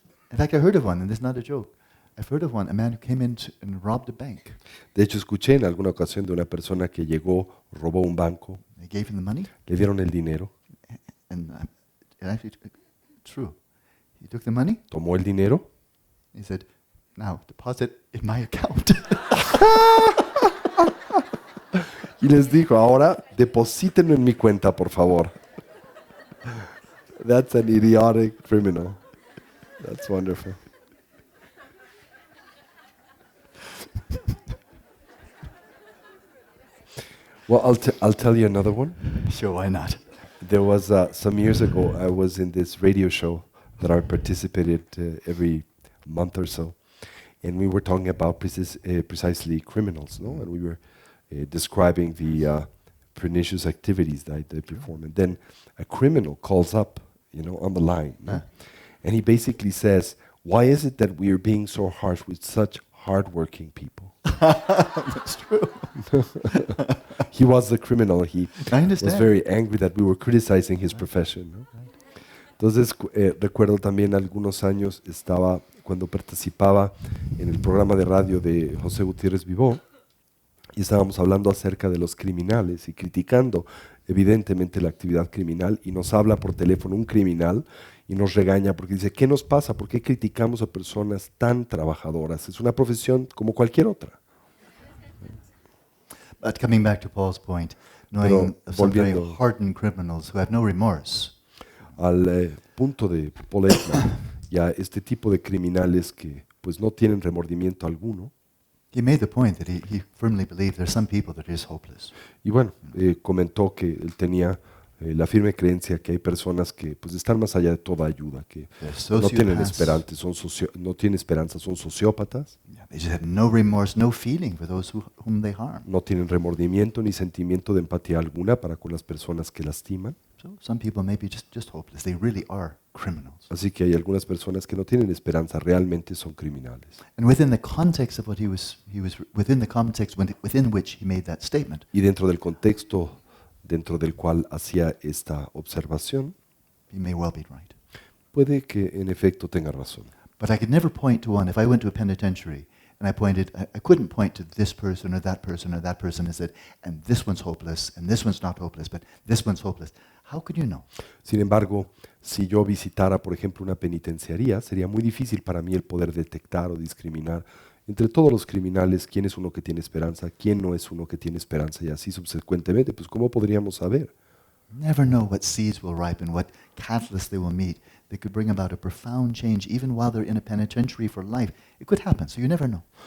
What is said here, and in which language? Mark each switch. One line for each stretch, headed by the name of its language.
English: In fact, I heard of one, and this is not a joke. I've heard of one, a man who came in and robbed a bank.
Spanish: De hecho, escuché en alguna ocasión de una persona que llegó, robó un banco,
English: They gave him the money,
Spanish: le dieron el dinero,
English: and it actually true. He took the money.
Spanish: tomó el dinero,
English: He said, "Now deposit in my account."
Spanish: y les dijo, ahora deposítenlo en mi cuenta, por favor.
English: That's an idiotic criminal. That's wonderful. Well, I'll tell you another one. Sure, why not? There was some years ago, I was in this radio show that I participated every month or so, and we were talking about precisely criminals, no? And we were describing the pernicious activities that they perform. And then a criminal calls up, on the line. No? And he basically says, why is it that we are being so harsh with such hardworking people? That's true. He was the criminal. He I was understand. very angry that we were criticizing his profession.
Spanish: ¿No? Entonces, recuerdo también algunos años, cuando participaba en el programa de radio de José Gutiérrez Vivó, y estábamos hablando acerca de los criminales y criticando evidentemente la actividad criminal, y nos habla por teléfono un criminal y nos regaña porque dice, ¿qué nos pasa? ¿Por qué criticamos a personas tan trabajadoras? Es una profesión como cualquier otra.
English: But coming back to Paul's point, knowing
Spanish: Pero
English: of some very
Spanish: volviendo-
English: hardened criminals who have no remorse,
Spanish: Al punto de Paul Ekman y a este tipo de criminales que pues no tienen remordimiento alguno.
English: he made the point that he firmly believed there are some people that are just hopeless.
Spanish: Y bueno, comentó que él tenía la firme creencia que hay personas que pues están más allá de toda ayuda, que
English: They're
Spanish: no tienen
English: sociopaths.
Spanish: no tienen esperanza, son sociópatas,
English: Yeah, they just have no remorse, no feeling for those whom they harm.
Spanish: no tienen remordimiento ni sentimiento de empatía alguna para con las personas que lastiman.
English: So some people may be just hopeless. They really are criminals.
Spanish: Así que hay algunas personas que no tienen esperanza, realmente son criminales.
English: And within the context of what he was within the context within which he made that statement,
Spanish: Y dentro del contexto dentro del cual hacía esta observación,
English: he may well be right.
Spanish: puede que en efecto tenga razón.
English: But I could never point to one. If I went to a penitentiary and I couldn't point to this person or that person or that person and said, and this one's hopeless and this one's not hopeless, but this one's hopeless. How could you know?
Spanish: Sin embargo, si yo visitara, por ejemplo, una penitenciaría, sería muy difícil para mí el poder detectar o discriminar entre todos los criminales quién es uno que tiene esperanza, quién no es uno que tiene esperanza, y así subsecuentemente, pues ¿cómo podríamos saber?
English: Never know what seeds will ripen, what catalysts they will meet. They could bring about a profound change even while they're in a penitentiary for life. It could happen, so you never know.